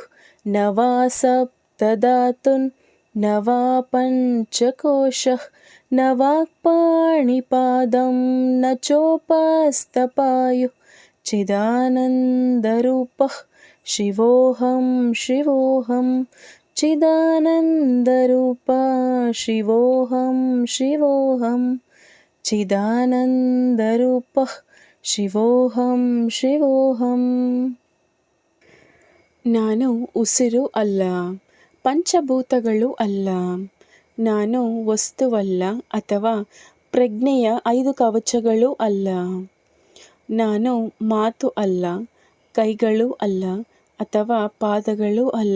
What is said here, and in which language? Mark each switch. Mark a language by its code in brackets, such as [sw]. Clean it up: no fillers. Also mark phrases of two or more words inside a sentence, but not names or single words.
[sa] न वा सप्तधातुन् न वा पञ्चकोशः न वाक्पाणिपादं न चोपस्थपायुः चिदानन्दरूपः शिवोऽहं शिवोऽहं चिदानन्दरूपा शिवोऽहं शिवोऽहं ಚಿದಾನಂದರೂಪಃ ಶಿವೋಹಂ ಶಿವೋಹಂ. [kn] ನಾನು ಉಸಿರು ಅಲ್ಲ, ಪಂಚಭೂತಗಳು ಅಲ್ಲ. ನಾನು ವಸ್ತುವಲ್ಲ ಅಥವಾ ಪ್ರಜ್ಞೆಯ 5 ಕವಚಗಳು ಅಲ್ಲ. ನಾನು ಮಾತು ಅಲ್ಲ, ಕೈಗಳು ಅಲ್ಲ ಅಥವಾ ಪಾದಗಳು ಅಲ್ಲ.